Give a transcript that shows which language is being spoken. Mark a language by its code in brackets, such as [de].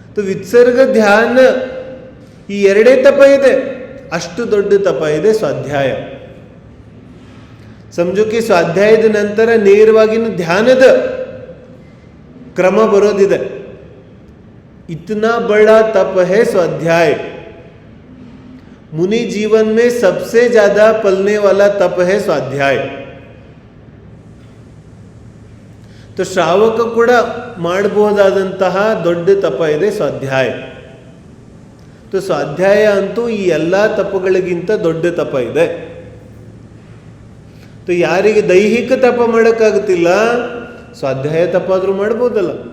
[kn] ವಿತ್ಸರ್ಗ ಧ್ಯಾನ ಈ ಎರಡೇ ತಪ ಇದೆ, ಅಷ್ಟು ದೊಡ್ಡ ತಪ ಇದೆ ಸ್ವಾಧ್ಯಾಯ. [hi] समझो कि [kn] ಸ್ವಾಧ್ಯಾಯದ ನಂತರ ನೇರವಾಗಿನ ಧ್ಯಾನದ ಕ್ರಮ ಬರೋದಿದೆ. [hi] इतना बड़ा तप है स्वाध्याय. मुनि जीवन में सबसे ज्यादा पलने वाला तप है स्वाध्याय. [kn] तो ಶ್ರಾವಕ ಕೂಡ ಮಾಡಬಹುದಾದಂತಹ ದೊಡ್ಡ ತಪ ಇದೆ ಸ್ವಾಧ್ಯಾಯ. तो ಸ್ವಾಧ್ಯಾಯ ಅಂತೂ ಈ ಎಲ್ಲ ತಪಗಳಿಗಿಂತ ದೊಡ್ಡ ತಪ ಇದೆ. तो ಯಾರಿಗೆ ದೈಹಿಕ ತಪ ಮಾಡೋಕ್ಕಾಗುತ್ತಿಲ್ಲ, ಸ್ವಾಧ್ಯಾಯ ತಪ ಆದರೂ ಮಾಡ್ಬೋದಲ್ಲ.